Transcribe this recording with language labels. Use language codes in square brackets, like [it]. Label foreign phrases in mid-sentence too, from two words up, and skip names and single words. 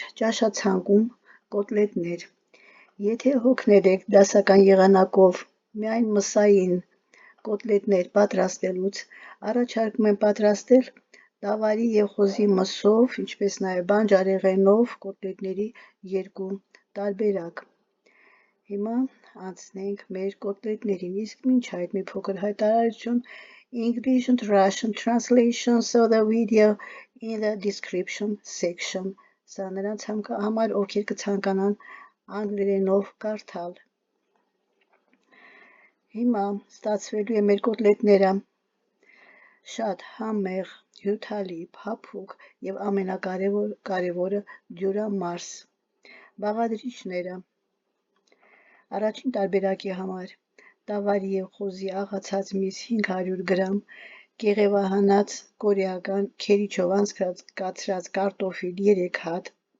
[hy] ճաշացանկում կոտլետներ։ Եթե հոգնել եք դասական եղանակով միայն մսային կոտլետներ պատրաստելուց, առաջարկում եմ պատրաստել դավարի եւ խոզի մսով, ինչպես նաեւ բանջարեղենով կոտլետների երկու տարբերակ։ Հիմա անցնենք մեր կոտլետներին, իսկ մինչ այդ մի փոքր հայտարարություն [en] English and Russian translations of the video in the description section. [hy] Սա նրանց համար, ովքեր կցանկանան անգլերենով կարդալ։ Հիմա ստացվելու է մեր կոտլետները շատ համեղ, հյութալի, փափուկ եւ ամենակարևորը դյուրամարս։ Բաղադրիչները Առաջին տարբերակի համար դավարի եւ խոզի աղացած միս 500 գրամ, կեղևահանած կորեական քերիչով անցկացրած կարտոֆիլ 3 հատ,